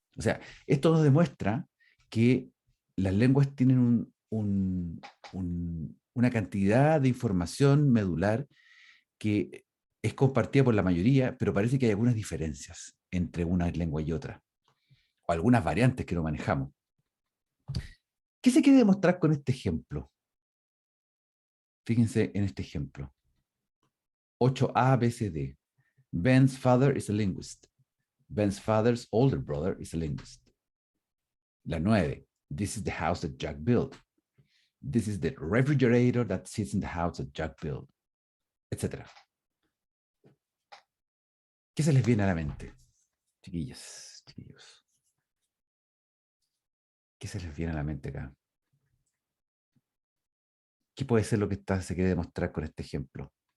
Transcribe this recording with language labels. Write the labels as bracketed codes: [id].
[es] O sea, esto nos demuestra que las lenguas tienen una cantidad de información medular que es compartida por la mayoría, pero parece que hay algunas diferencias entre una lengua y otra, o algunas variantes que no manejamos. ¿Qué se quiere demostrar con este ejemplo? Fíjense en este ejemplo. 8a, b, c, d. [en] Ben's father is a linguist. Ben's father's older brother is a linguist. [es] La 9. [en] This is the house that Jack built. This is the refrigerator that sits in the house that Jack built. [es] Etcétera. ¿Qué se les viene a la mente? Chiquillas, chiquillos. ¿Qué se les viene a la mente acá? ¿Qué puede ser lo que se quiere demostrar con este ejemplo?